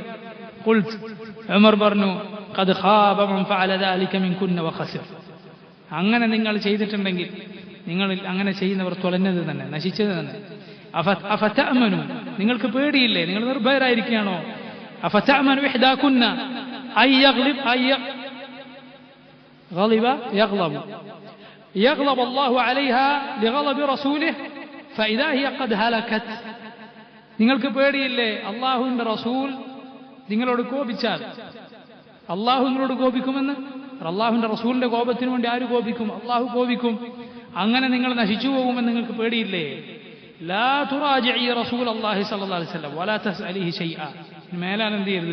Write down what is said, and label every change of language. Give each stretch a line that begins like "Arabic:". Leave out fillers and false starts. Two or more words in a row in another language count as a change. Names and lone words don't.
Malayalam: ഖുൽതു, ഉമർ പറഞ്ഞു
Arabic: قد خاب من فعل ذلك منكن وخسر,
Malayalam: അങ്ങനെ നിങ്ങൾ ചെയ്തിട്ടുണ്ടെങ്കിൽ, നിങ്ങൾ അങ്ങനെ ചെയ്യുന്നവർ തൊലഞ്ഞത് തന്നെ, നശിച്ചത് തന്നെ. അഫതഅമനു, നിങ്ങൾക്ക് പേടിയില്ലേ, നിങ്ങൾ നിർഭയരായിരിക്കുകയാണോ?
Arabic: أفتأمن إحداكن أن يغضب يغضب الله عليها لغضب رسوله فإذا هي قد هلكت,
Malayalam: നിങ്ങൾക്ക് പേടിയില്ലേ അള്ളാഹുവിന്റെ റസൂൽ നിങ്ങളോട് കോപിച്ചാൽ അള്ളാഹു നിങ്ങളോട് കോപിക്കുമെന്ന്? അള്ളാഹുവിന്റെ റസൂലിന്റെ കോപത്തിന് വേണ്ടി ആര് കോപിക്കും? അള്ളാഹു കോപിക്കും. അങ്ങനെ നിങ്ങൾ നശിച്ചു പോകുമെന്ന് നിങ്ങൾക്ക് പേടിയില്ലേ?
Arabic: لا تراجعي رسول الله صلى الله عليه وسلم ولا تسأليه شيئا,
Malayalam: മേലാൽ എന്ത് ചെയ്യരുത്?